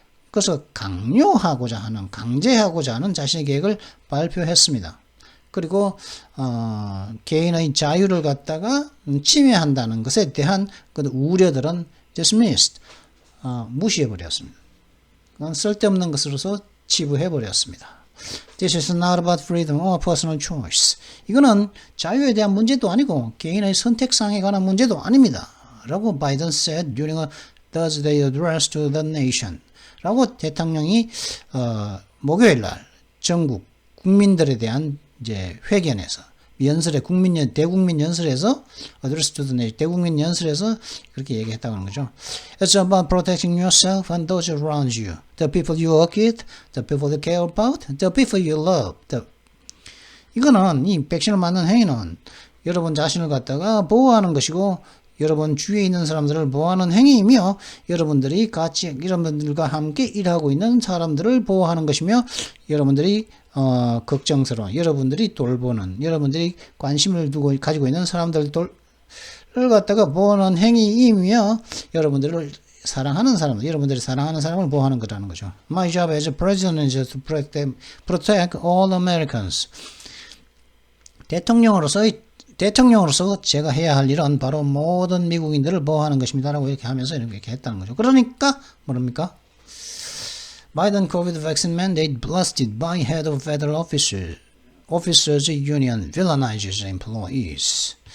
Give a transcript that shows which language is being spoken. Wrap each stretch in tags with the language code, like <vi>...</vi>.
<ko>그것을 강요하고자 하는, 강제하고자 하는 자신의 계획을 발표했습니다. 그리고 개인의 자유를 갖다가 침해한다는 것에 대한 그 우려들은 dismissed, 무시해버렸습니다. 그건 쓸데없는 것으로서 치부해버렸습니다.</ko> <en>This is not about freedom or personal choice.</en> <ko>이거는 자유에 대한 문제도 아니고 개인의 선택상에 관한 문제도 아닙니다. 라고</ko> <en>바이든 said during a Thursday address to the nation.</en> <ko>라고 대통령이 목요일 날 전국 국민들에 대한 이제 회견에서, 대국민 연설에서</ko> <en>address to the nation,</en> <ko>대국민 연설에서 그렇게 얘기했다고 하는 거죠.</ko> <en>It's about protecting yourself and those around you, the people you work with, the people you care about, the people you love.</en> <ko>이거는 이 백신을 맞는 행위는 여러분 자신을 갖다가 보호하는 것이고 여러분 주위에 있는 사람들을 보호하는 행위이며 여러분들이 같이 여러분들과 함께 일하고 있는 사람들을 보호하는 것이며 여러분들이 걱정스러운 여러분들이 돌보는 여러분들이 관심을 두고 가지고 있는 사람들을 갖다가 보호하는 행위이며 여러분들을 사랑하는 사람들, 여러분들이 사랑하는 사람을 보호하는 거라는 거죠.</ko> <en>My job as a president is to protect all Americans.</en> <ko>대통령으로서 제가 해야 할 일은 바로 모든 미국인들을 보호하는 것입니다라고 이렇게 하면서 이렇게 했다는 거죠. 그러니까 뭐랍니까?</ko> <en>Biden COVID vaccine mandate blasted by head of federal officers union villainizes employees.</en>